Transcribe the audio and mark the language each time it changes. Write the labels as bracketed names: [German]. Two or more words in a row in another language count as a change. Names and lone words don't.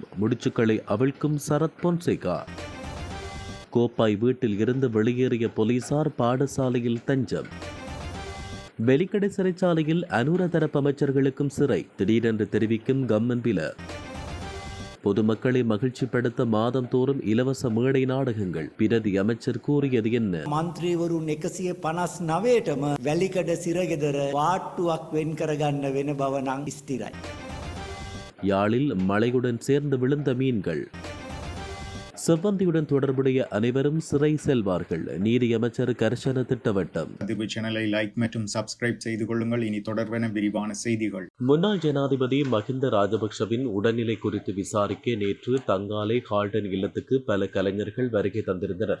[Tamil] முடிச்சுக்களை அவிழ்க்கும் சரத் பொன்சேகா. கோப்பாய் வீட்டில் இருந்து வெளியேறிய போலீசார் பாடசாலையில் தஞ்சம். வெலிக்கடை சிறைச்சாலையில் அனுர தரப்பு அமைச்சர்களுக்கும் சிறை. திடீரென்று தெரிவிக்கும் கம்மன்பில. பொதுமக்களை மகிழ்ச்சிப்படுத்த மாதம் தோறும் இலவச மேடை நாடகங்கள். பிரதி அமைச்சர் கூறியது என்ன? [Sinhala] மந்திரிவருන් 159ටම වැලිකඩ සිරගෙදර වාට්ටුවක් වෙන් කරගන්න වෙන බව නම් ස්ථිරයි. [Tamil] யாழில் மழையுடன் சேர்ந்து விழுந்த மீன்கள். செவ்வந்தியுடன் தொடர்புடைய அனைவரும் சிறை செல்வார்கள். நீதியமைச்சர் கர்ஷன திட்டவட்டம். அதிர்வு சேனலை லைக் மற்றும் சப்ஸ்கிரைப் செய்து கொள்ளுங்கள். இனி தொடர்பென விரிவான செய்திகள். முன்னாள் ஜனாதிபதி மஹிந்த ராஜபக்ஷவின் உடல்நிலை குறித்து விசாரிக்க நேற்று தங்காலை ஹால்டன் இல்லத்துக்கு பல கலைஞர்கள் வருகை தந்திருந்தனர்.